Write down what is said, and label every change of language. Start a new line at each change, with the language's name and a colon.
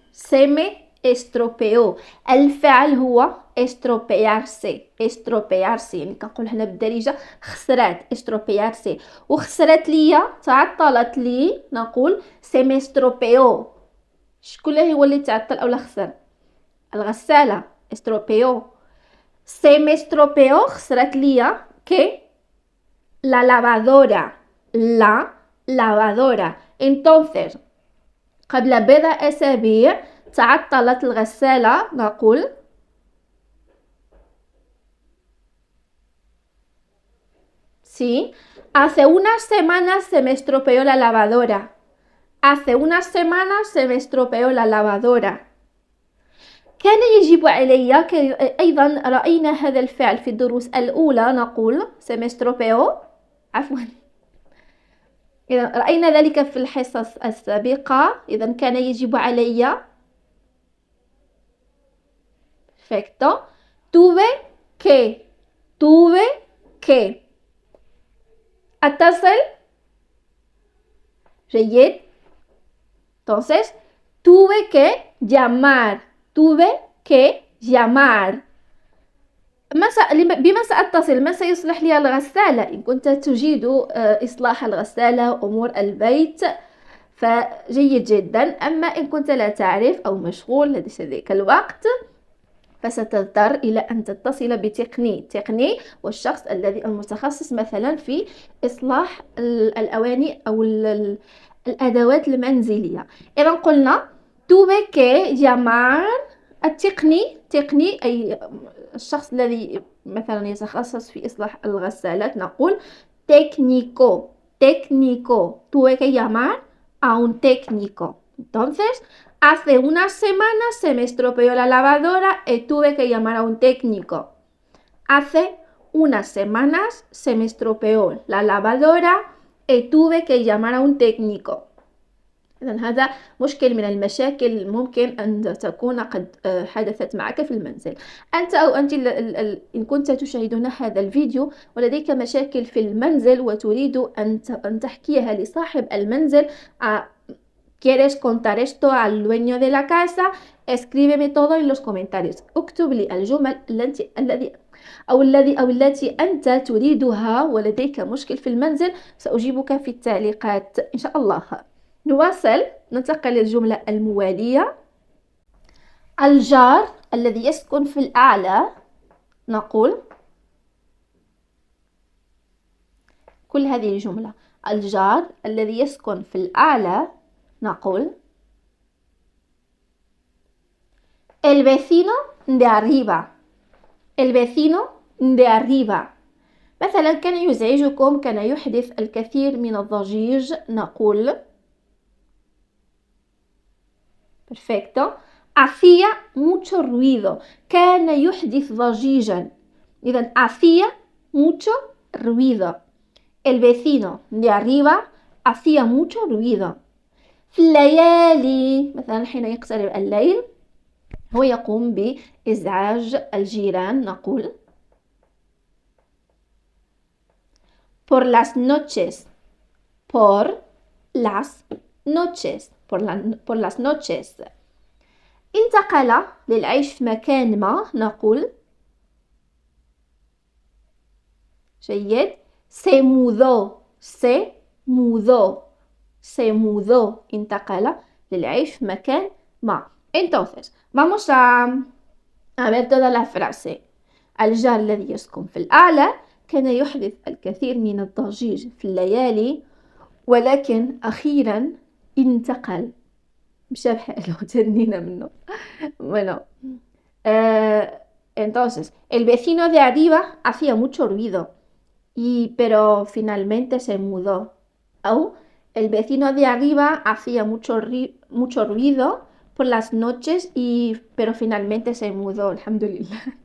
Spanish: se me estropeó.
Arabic: الفعل هو
Spanish: estropearse.
Arabic: estropearse يعني كنقول هنا بالدارجة خسرات.
Spanish: estropearse.
Arabic: وخسرت ليا، تعطلت لي، نقول
Spanish: se me estropeó.
Arabic: شكون هو اللي تعطل أو خسر؟ الغسالة.
Spanish: estropeó. se me estropeó
Arabic: خسرت ليا.
Spanish: que la lavadora. la lavadora. entonces
Arabic: قبل بضع أسابيع تعطلت الغسالة، نقول
Spanish: sí hace unas semanas se me estropeó la lavadora. hace unas semanas se me estropeó la lavadora.
Arabic: كان يجب علي أيضا رأينا هذا الفعل في الدروس الأولى، نقول
Spanish: se me estropeó.
Arabic: عفوا، إذا رأينا ذلك في الحصص السابقة. إذا كان يجب علي
Spanish: perfecto tuve que
Arabic: أتصل. جيد.
Spanish: Entonces, tuve que llamar. Tuve que llamar.
Arabic: بما سأتصل، من سيصلح لي الغسالة؟ إن كنت تجيد إصلاح الغسالة أمور البيت فجيد جدا. أما إن كنت لا تعرف أو مشغول لديك الوقت فستضطر إلى أن تتصل بتقني والشخص الذي المتخصص مثلا في إصلاح الأواني أو الأدوات المنزلية. إذا قلنا
Spanish: tuve que llamar
Arabic: تقني أي الشخص الذي مثلا يتخصص في إصلاح الغسالات، نقول técnico.
Spanish: Tuve que llamar a un técnico. Entonces, hace unas semanas se me estropeó la lavadora y tuve que llamar a un técnico. Hace unas semanas se me estropeó la lavadora y tuve que llamar a un técnico.
Arabic: إذن هذا مشكل من المشاكل ممكن أن تكون قد حدثت معك في المنزل. أنت أو أنت إن كنت تشاهدون هذا الفيديو ولديك مشاكل في المنزل وتريد أن تحكيها لصاحب المنزل،
Spanish: ¿quieres contar esto al dueño de la casa? Escríbeme todo en los comentarios.
Arabic: اكتب لي الجمل التي أنت تريدها ولديك مشكل في المنزل، سأجيبك في التعليقات إن شاء الله. نواصل، ننتقل للجملة الموالية. الجار الذي يسكن في الأعلى، نقول كل هذه الجملة. الجار الذي يسكن في الأعلى نقول
Spanish: el vecino de arriba. el vecino de arriba.
Arabic: مثلا كان يزعجكم، كان يحدث الكثير من الضجيج، نقول perfecto.
Spanish: hacía mucho ruido.
Arabic: كان يحدث ضجيجا.
Spanish: إذن hacía mucho ruido. el vecino de arriba hacía mucho ruido.
Arabic: في الليالي، مثلا حين يقترب الليل هو يقوم بإزعاج الجيران، نقول
Spanish: por las noches. por las noches. por las noches.
Arabic: انتقل للعيش في مكان ما، نقول جيد.
Spanish: se mudó.
Arabic: انتقل للعيش في مكان ما.
Spanish: Entonces, vamos a ver toda la frase.
Arabic: الجار الذي يسكن في الأعلى كان يحدث الكثير من الضجيج في الليالي، ولكن أخيرا انتقل. مشى بحاله تنينا منه. bueno.
Spanish: Entonces, el vecino de arriba hacía mucho ruido pero finalmente se mudó. أو el vecino de arriba hacía mucho ruido por las noches pero finalmente se mudó. Alhamdulillah.